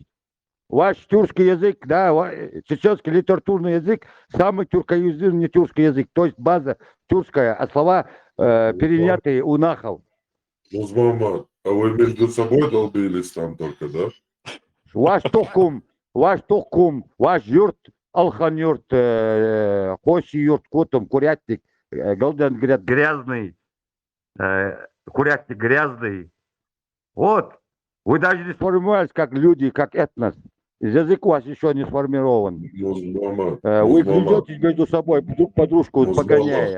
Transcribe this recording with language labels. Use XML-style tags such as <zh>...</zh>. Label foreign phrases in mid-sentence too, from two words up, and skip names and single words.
<ru>Ваш тюркский язык, да, чеченский литературный язык, самый тюркоязычный тюркский язык, то есть база тюркская, а слова перенятые у нахов. Мусмахмад, а вы между собой долбились там только, да? Ваш тохкум, ваш юрт, алхан юрт, хоси юрт, котом, курятник, голден, говорят, грязный, курятник грязный. Вот, вы даже не сформировались как люди, как этнос. Язык у вас еще не сформирован. Вы грызетесь между собой, друг подружку погоняя.</ru>